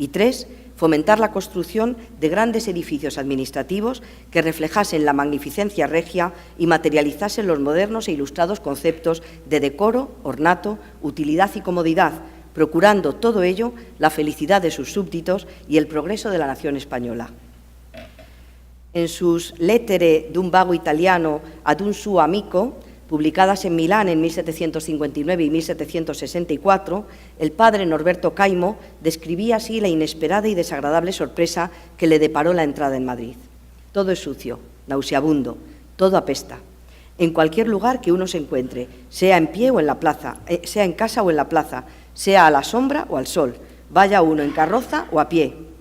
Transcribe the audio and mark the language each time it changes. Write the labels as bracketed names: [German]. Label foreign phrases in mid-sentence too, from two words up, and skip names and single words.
[Spanish] Y 3, fomentar la construcción de grandes edificios administrativos que reflejasen la magnificencia regia y materializasen los modernos e ilustrados conceptos de decoro, ornato, utilidad y comodidad, procurando todo ello la felicidad de sus súbditos y el progreso de la nación española. En sus Lettere d'un vago italiano ad un suo amico, publicadas en Milán en 1759 y 1764, el padre Norberto Caimo describía así la inesperada y desagradable sorpresa que le deparó la entrada en Madrid. Todo es sucio, nauseabundo, todo apesta. En cualquier lugar que uno se encuentre, sea en pie o en la plaza, sea en casa o en la plaza, sea a la sombra o al sol, vaya uno en carroza o a pie.